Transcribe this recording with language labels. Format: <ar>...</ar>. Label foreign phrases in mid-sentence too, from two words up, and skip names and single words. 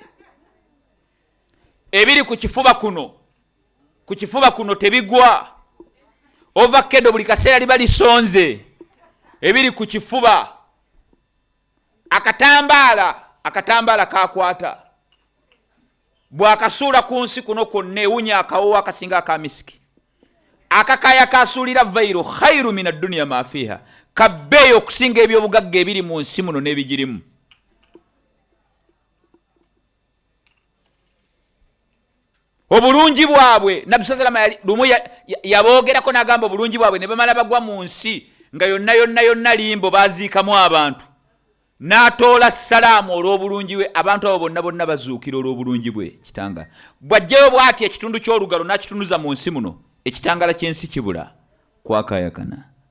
<lg>Ebiri ku kifuba kuno tebigwa, ovakkedo buli kaseera liba lisonze. Ebiri ku kifuba, akatambaala kakwata bw'akasuula ku nsi kuno kwonna ewunya akawoowo akasinga akamisiki. Akakaya kasuulira</lg> <ar>خير خير من الدنيا ما فيها,</ar> <lg>kabbeeyo okusinga ebyobugagga ebiri mu nsi muno n'ebigirimu. Obulungi bwabwe Nabbi</lg> <ar>صلى الله عليه وسلم</ar> <lg>yaboogerako n'agamba obulungi bwabwe ne bamala bagwa mu nsi nga yonna limbo baziikamu abantu, n'atoola salaamu olw'obulungi bwe. Abantu abo bonna bazuukira olw'obulungi bwe. Kitanga bw'ajjayo bw'ati ekitundu ky'olugalo n'akitunduza mu nsi muno, ekitangala ky'ensi kibula kwakayakana.</lg>